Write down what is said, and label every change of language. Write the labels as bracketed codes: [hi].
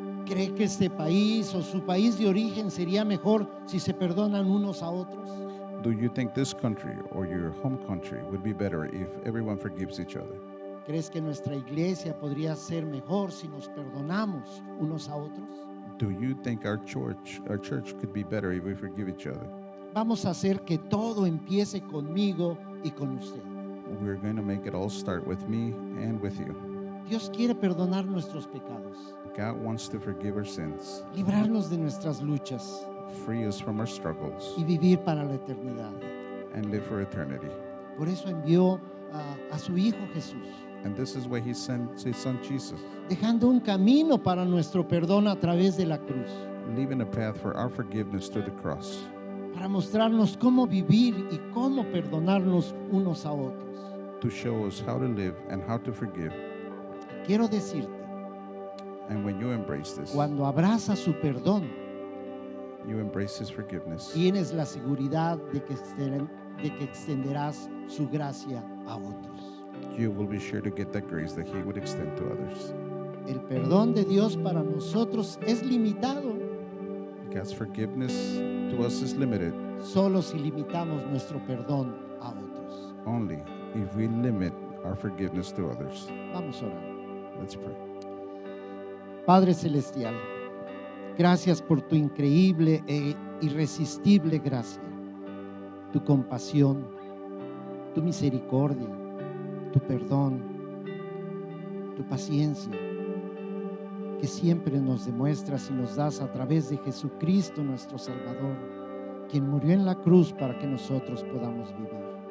[es] ¿Cree que este país o su país de origen sería mejor si se perdonan unos a otros? [en] Do you think this country or your home country would be better if everyone forgives each other? [es] ¿Crees que nuestra iglesia podría ser mejor si nos perdonamos unos a otros? [en] Do you think our church could be better if we forgive each other? [es] Vamos a hacer que todo empiece conmigo y con usted. [en] We're going to make it all start with me and with you. [es] Dios quiere perdonar nuestros pecados, [en] God wants to forgive our sins, [es] librarnos de nuestras luchas [en] free us from our struggles, [es] y vivir para la eternidad. [en] and live for eternity. [es] Por eso envió a su Hijo Jesús, [en] And this is why He sent His Son Jesus, [es] dejando un camino para nuestro perdón a través de la cruz, [en] leaving a path for our forgiveness through the cross, [es] para mostrarnos cómo vivir y cómo perdonarnos unos a otros. [en] to show us how to live and how to forgive. [es] Quiero decirte, [en] And when you embrace this, [es] cuando abrazas su perdón, [en] you embrace His forgiveness, [es] tienes la seguridad de que extenderás su gracia a otros. [en] you will be sure to get that grace that He would extend to others. [es] El perdón de Dios para nosotros es limitado [en] God's forgiveness to us is limited [es] solo si limitamos nuestro perdón a otros. [en] only if we limit our forgiveness to others. [es] Vamos a orar. [en] Let's pray. [es] Padre Celestial, gracias por tu increíble e irresistible gracia, tu compasión, tu misericordia, tu perdón, tu paciencia, que siempre nos demuestras y nos das a través de Jesucristo nuestro Salvador, quien murió en la cruz para que nosotros podamos vivir.